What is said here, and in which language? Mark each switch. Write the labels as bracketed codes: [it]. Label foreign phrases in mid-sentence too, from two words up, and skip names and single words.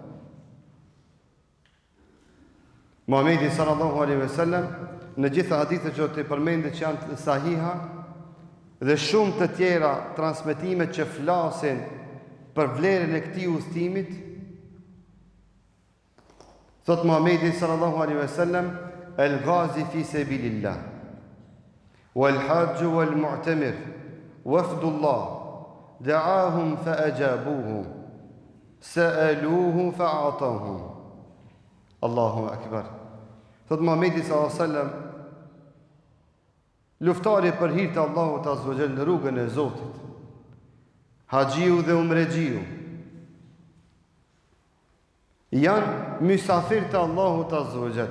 [sq] Muhamedi [ar] صلى الله عليه وسلم [sq] në gjitha hadithet që të përmendet që janë të sahiha dhe shumë të tjera transmetime që flasin për vlerën e këtij udhëtimit, thot Muhamedi [ar] صلى الله عليه وسلم: "الغازي في سبيل الله والحاج والمعتمر وفد الله دعاهم فأجابوه سألوه فأعطاهم." الله أكبر. [sq] Thot Muhamedi [ar] صلى الله عليه وسلم, [sq] luftari për hir të Allahut [ar] عز وجل [sq] në rrugën e Zotit, haxhiu dhe umrexhiu, janë mysafir të Allahut [ar] عز وجل.